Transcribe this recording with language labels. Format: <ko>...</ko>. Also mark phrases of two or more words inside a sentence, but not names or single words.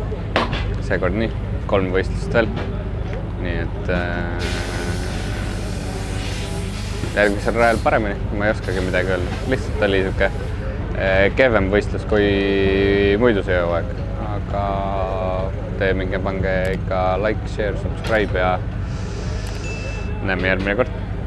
<et>Seekord nii, 3 võistlust veel. Nii et järgmisel rajal paremini, ma ei oskagi midagi öelda. Lihtsalt oli siuke kehvem võistlus kui muidu see hooaeg. Aga pange ikka</et> <en>like, share, subscribe</en> <et>ja näeme järgmine kord.</et>